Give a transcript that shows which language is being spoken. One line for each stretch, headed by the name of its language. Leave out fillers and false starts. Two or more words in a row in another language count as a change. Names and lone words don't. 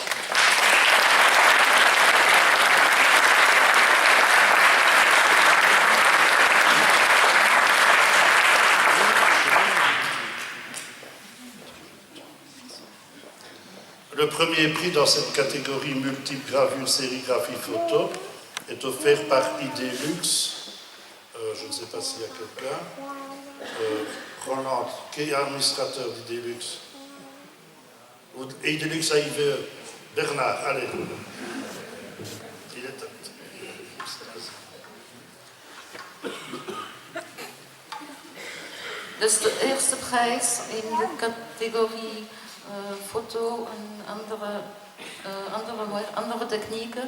French: Le premier prix dans cette catégorie multiple gravure, sérigraphie, photo est offert par Idelux. Je ne sais pas s'il y a quelqu'un. Roland, qui est administrateur d'Idelux. Idelux AIVE. Bernard, allez. Il est...
Dutch: Dus de eerste prijs in de categorie foto en andere technieken.